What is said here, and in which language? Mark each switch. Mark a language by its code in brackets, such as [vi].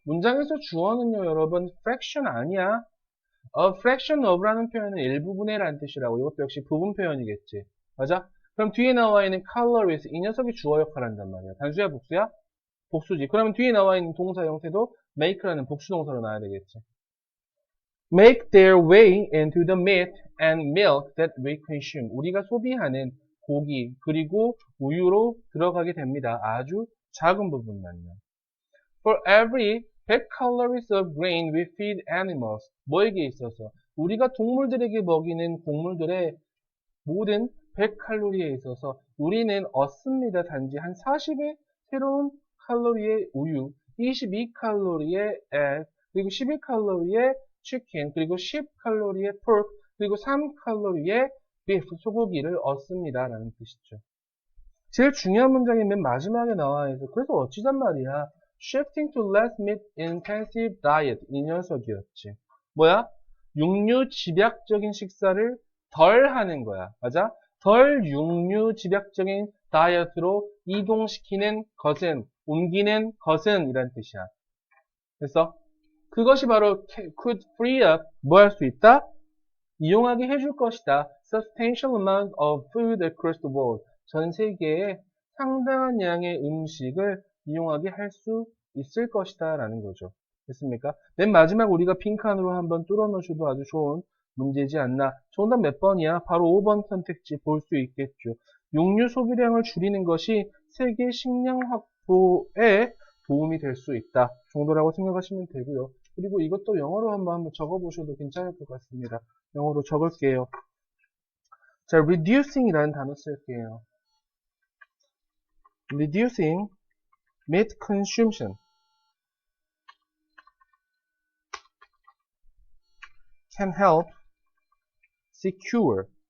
[ko] 문장에서 주어는요, 여러분, fraction 아니야. [en] A fraction of [ko] 라는 표현은 일부분의 라는 뜻이라고. 이것도 역시 부분 표현이겠지. 맞아? 그럼 뒤에 나와 있는 calories, 이 녀석이 주어 역할을 한단 말이야. 단수야, 복수야? 복수지. 그러면 뒤에 나와 있는 동사 형태도 make라는 복수 동사로 나와야 되겠지. [en] Make their way into the meat and milk that we consume. [ko] 우리가 소비하는 고기 그리고 우유로 들어가게 됩니다. 아주 작은 부분만요. [en] For every 100 calories of grain we feed animals. [ko] 뭐에게 있어서? 우리가 동물들에게 먹이는 곡물들의 모든 100칼로리에 있어서 우리는 얻습니다. 단지 한 40의 새로운 칼로리의 우유, 22칼로리의 egg, 그리고 11칼로리의 치킨, 그리고 10칼로리의 pork, 그리고 3칼로리의 beef, 소고기를 얻습니다. 라는 뜻이죠. 제일 중요한 문장이 맨 마지막에 나와 있어. 그래서 어찌단 말이야. [en] Shifting to less meat intensive diet. [ko] 이 녀석이었지. 뭐야? 육류 집약적인 식사를 덜 하는 거야. 맞아? 덜 육류 집약적인 다이어트로 이동시키는 것은, 옮기는 것은 이란 뜻이야. 그래서 그것이 바로 [en] could free up, [ko] 뭐 할 수 있다? 이용하게 해줄 것이다. [en] Substantial amount of food across the world. [ko] 전 세계에 상당한 양의 음식을 이용하게 할 수 있을 것이다 라는 거죠. 됐습니까? 맨 마지막 우리가 빈칸으로 한번 뚫어 놓으셔도 아주 좋은 문제지 않나. 정답 몇 번이야? 바로 5번 선택지 볼 수 있겠죠. 육류 소비량을 줄이는 것이 세계 식량 확보에 도움이 될 수 있다 정도라고 생각하시면 되고요. 그리고 이것도 영어로 한번 적어보셔도 괜찮을 것 같습니다. 영어로 적을게요. 자, reducing이라는 단어 쓸게요. [en] reducing meat consumption can help secure.